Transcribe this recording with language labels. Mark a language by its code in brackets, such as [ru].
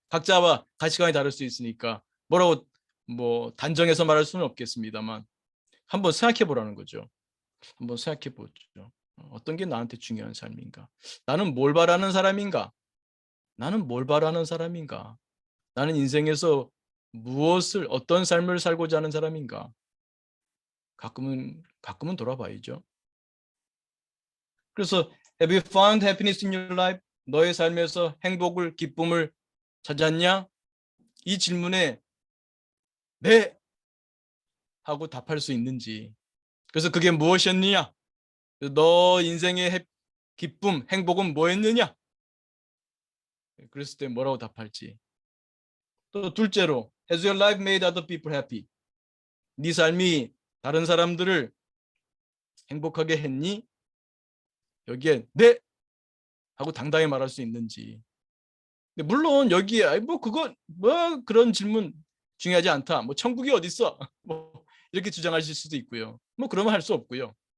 [ko] 각자와 가치관이 다를 수 있으니까 뭐라고 뭐 단정해서 말할 수는 없겠습니다만 한번 생각해 보라는 거죠. 한번 생각해 보죠. 어떤 게 나한테 중요한 삶인가? 나는 뭘 바라는 사람인가? 나는 뭘 바라는 사람인가? 나는 인생에서 무엇을 어떤 삶을 살고자 하는 사람인가? 가끔은 돌아봐야죠. 그래서 [en] Have you found happiness in your life? [ko] 너의 삶에서 행복을 기쁨을 찾았냐? 이 질문에 네 하고 답할 수 있는지. 그래서 그게 무엇이었느냐? 너 인생의 기쁨, 행복은 뭐였느냐? 그랬을 때 뭐라고 답할지. 또 둘째로 [en] Has your life made other people happy? [ko] 네 삶이 다른 사람들을 행복하게 했니? 여기에 네 하고 당당히 말할 수 있는지. 근데 물론 여기에 뭐 그거 뭐 그런 질문 중요하지 않다. 뭐 천국이 어디 있어? 뭐 이렇게 주장하실 수도 있고요. 뭐 그러면 할 수 없고요.